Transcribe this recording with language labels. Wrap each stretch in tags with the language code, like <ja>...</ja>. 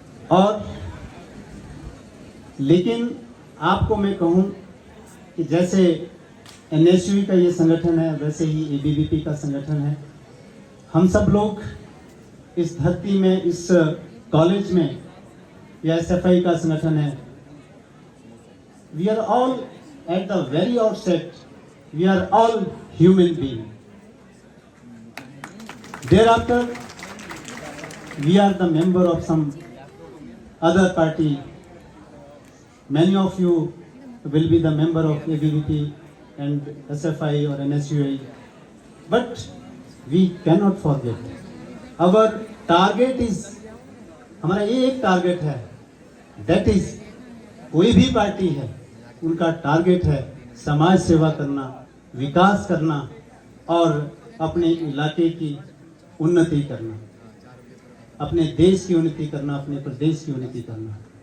<hi>और लेकिन आपको मैं कहूं कि जैसे एनएसयू का ये संगठन है, वैसे ही एबीवीपी का संगठन है। हम सब लोग इस धरती में, इस कॉलेज में, या एसएफआई का संगठन है,</hi> <en>We are all at the very outset, we are all human beings. Thereafter, we are the member of some other party. Many of you will be the member of ABVP and SFI or NSUI. But we cannot forget. Our target is,</en> <hi>हमारा ये एक target है,</hi> <en>that is,</en> <hi>कोई भी party है, उनका target है समाज सेवा करना, विकास करना और अपने इलाके की उन्नति करना, अपने देश की उन्नति करना, अपने प्रदेश की उन्नति करना।</hi>